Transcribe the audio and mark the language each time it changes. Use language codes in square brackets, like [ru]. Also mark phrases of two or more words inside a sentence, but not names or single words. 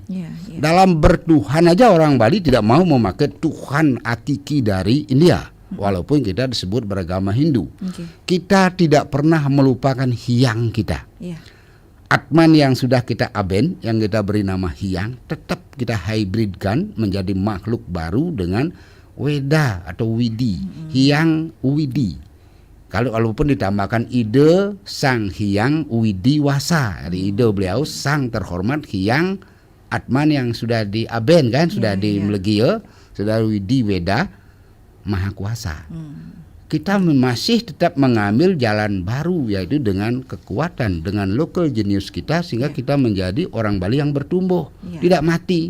[id] Dalam bertuhan aja orang Bali tidak mau memakai Tuhan hakiki dari India, walaupun kita disebut beragama Hindu. Kita tidak pernah melupakan hyang kita. Atman yang sudah kita aben, yang kita beri nama hyang, tetap kita hybridkan menjadi makhluk baru dengan Weda atau Widi. Hyang Widi. Walaupun ditambahkan ide Sang Hyang Widi Wasa, dari ide beliau Sang terhormat Hyang Atman yang sudah diaben kan, sudah dimelegia, sudah Widi Weda Maha Kuasa. Kita masih tetap mengambil jalan baru, yaitu dengan kekuatan, dengan [en] local genius [id] kita, sehingga kita menjadi orang Bali yang bertumbuh, tidak mati.